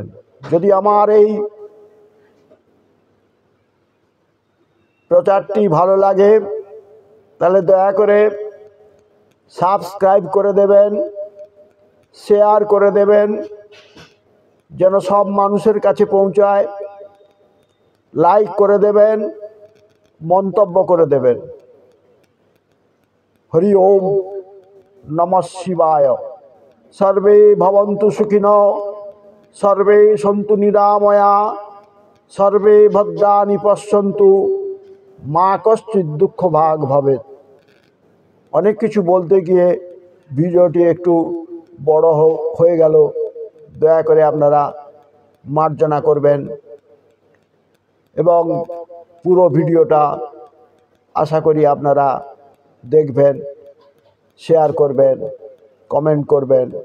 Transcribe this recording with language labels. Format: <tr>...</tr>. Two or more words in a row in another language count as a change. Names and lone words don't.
<bn>যদি আমার এই প্রচারটি ভালো লাগে তাহলে দয়া করে সাবস্ক্রাইব করে দেবেন, শেয়ার করে দেবেন, যেন সব মানুষের কাছে পৌঁছায়। লাইক করে দেবেন, মন্তব্য করে দেবেন।</bn> <sa>হরি ওম নমঃ শিবায়। সর্বে ভবন্তু সুখিনঃ, সর্বে সন্তু নিরাময়া, সর্বে ভদ্রাণি পশ্যন্তু, মা কশ্চিৎ দুঃখ ভাগ ভবেৎ।</sa> <bn>অনেক কিছু বলতে গিয়ে ভিডিওটি একটু বড় হয়ে গেল, দয়া করে আপনারা মার্জনা করবেন এবং পুরো ভিডিওটা আশা করি আপনারা দেখবেন, শেয়ার করবেন, কমেন্ট করবেন।</bn>